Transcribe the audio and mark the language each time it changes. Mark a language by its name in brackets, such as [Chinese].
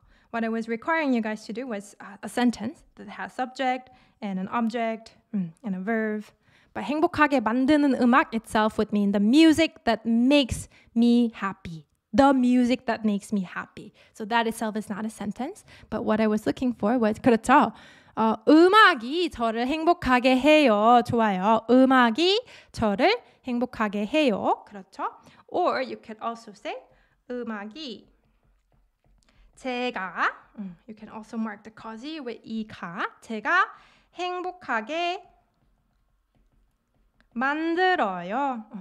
[English] What I was requiring you guys to do was a sentence that has subject and an object and a verb. But [Korean] 행복하게 만드는 음악 [English] itself would mean the music that makes me happy. The music that makes me happy. So that itself is not a sentence. But what I was looking for was [Korean] 그렇죠. 음악이 저를 행복하게 해요. 좋아요. 음악이 저를 행복하게 해요. 그렇죠. [English] Or you could also say [Korean] 음악이 제가 [English] you can also mark the causative with 이가 [Korean] 제가 행복하게 만들어요.